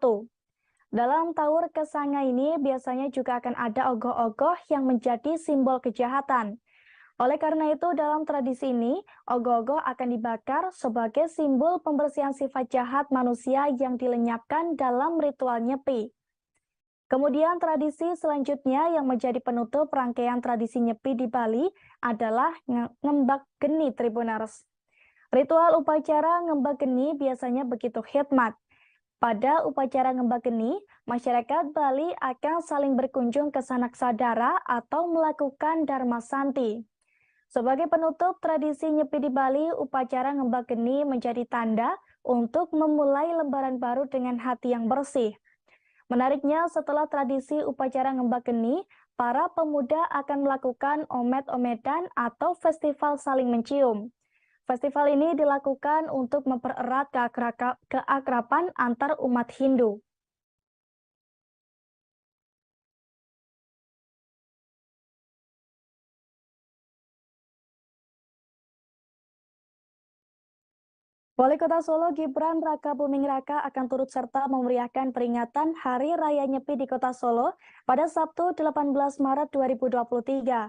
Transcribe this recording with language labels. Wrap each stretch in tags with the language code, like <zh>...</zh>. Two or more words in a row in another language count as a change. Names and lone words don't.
<id>Dalam tawur kesanga ini biasanya juga akan ada ogoh-ogoh yang menjadi simbol kejahatan. Oleh karena itu, dalam tradisi ini, ogoh-ogoh akan dibakar sebagai simbol pembersihan sifat jahat manusia yang dilenyapkan dalam ritual Nyepi. Kemudian tradisi selanjutnya yang menjadi penutup rangkaian tradisi Nyepi di Bali adalah ngembak geni Tribuners. Ritual upacara ngembak geni biasanya begitu hikmat. Pada upacara ngembak geni, masyarakat Bali akan saling berkunjung ke sanak saudara atau melakukan dharma santi. Sebagai penutup tradisi Nyepi di Bali, upacara ngembak geni menjadi tanda untuk memulai lembaran baru dengan hati yang bersih. Menariknya, setelah tradisi upacara ngembak geni, para pemuda akan melakukan omet-ometan atau festival saling mencium. Festival ini dilakukan untuk mempererat keakraban antar umat Hindu. Wali Kota Solo Gibran Rakabuming Raka akan turut serta memeriahkan peringatan Hari Raya Nyepi di Kota Solo pada Sabtu 18 Maret 2023.</id>